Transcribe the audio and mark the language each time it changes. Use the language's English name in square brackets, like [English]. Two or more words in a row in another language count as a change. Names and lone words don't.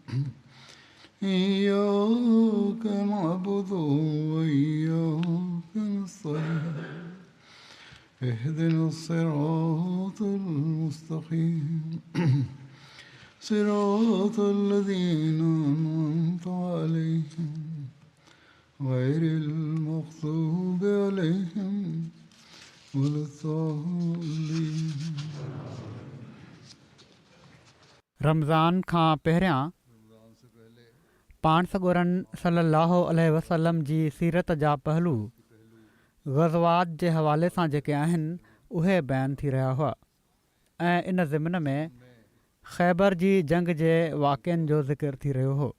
[Arabic] إياك نعبد وإياك نستعين اهدنا الصراط المستقيم صراط الذين أنعمت عليهم غير المغضوب عليهم ولا الضالين. [Sindhi] रमज़ान खां पहिरियां पाण सॻोरनि [Arabic] صلى الله عليه وسلم [Sindhi] जी सीरत जा पहलू ग़ज़वात जे हवाले सां जेके आहिनि उहे बयानु थी रहिया हुआ ऐं इन ज़िमन में ख़ैबर जी जंग जे वाक़िअनि जो ज़िक्र थी रहियो हो.